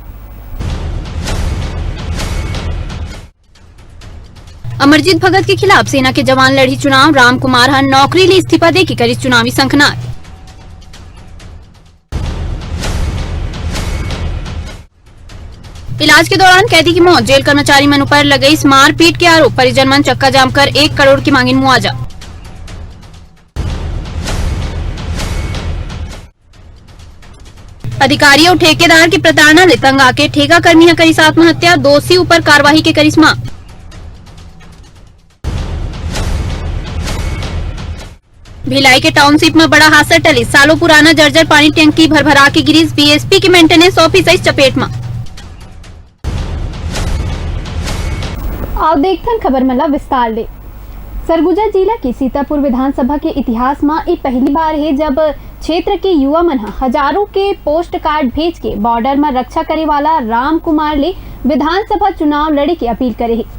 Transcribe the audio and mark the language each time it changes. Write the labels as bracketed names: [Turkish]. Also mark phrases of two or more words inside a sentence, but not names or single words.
[Chhattisgarhi] अमरजीत भगत के खिलाफ सेना के जवान लड़ी चुनाव, राम कुमार हन नौकरी ले इस्तीफा दे के करी चुनावी संखनाद। इलाज के दौरान कैदी की मौत, जेल कर्मचारी मन पर लगई मारपीट के आरोप, परिजन मन चक्का जाम कर 1 करोड़ की मांगी मुआवजा। अधिकारी और ठेकेदार की प्रताड़ना ले तंग आके ठेका कर्मी ने करी आत्महत्या, दोषी ऊपर कार्यवाही के करिश्मा। भिलाई के टाउनशिप में बड़ा हादसा टली, सालों पुराना जर्जर पानी टंकी भरभरा के गिरी, बीएसपी की [English] maintenance office [Chhattisgarhi] चपेट में। आओ देखथन खबर मला विस्तार ले। सरगुजा जिला की सीतापुर विधानसभा के इतिहास में ये पहली बार है जब क्षेत्र के युवा मन हजारों के [English] post card [Chhattisgarhi] भेज के बॉर्डर में रक्षा करे वाला राम कुमार ले विधानसभा चुनाव लड़े की अपील करे है।